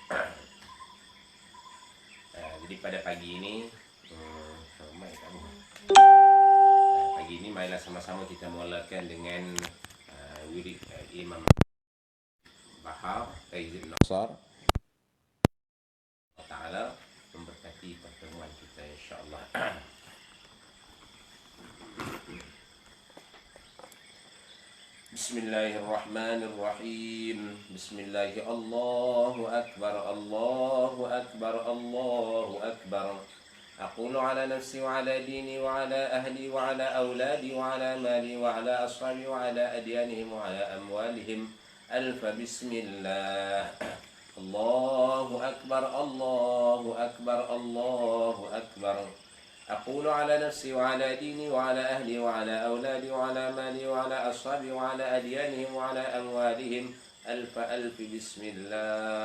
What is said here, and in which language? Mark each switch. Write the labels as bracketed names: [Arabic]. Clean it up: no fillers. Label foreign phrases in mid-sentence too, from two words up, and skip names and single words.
[Malay] Jadi pada pagi ini, mic tak buh. Pagi ini marilah sama-sama kita mulakan dengan wirid Imam Bahar Hizib Nasr. Allah Taala memberkati pertemuan kita, insya-Allah. [Arabic] Bismillahirrahmanirrahim. Bismillah, Allahu akbar, Allahu akbar, Allahu akbar. Aqulu ala nafsi wa ala dini wa ala ahli wa ala awladi wa ala mali wa ala ashabi wa ala adyanihim wa ala amwalihim. Alfa bismillah. Allahu akbar, Allahu akbar, Allahu akbar. أقول على نفسي وعلى ديني وعلى أهلي وعلى أولادي وعلى مالي وعلى أصحابي وعلى أديانهم وعلى أموالهم ألف ألف بسم الله.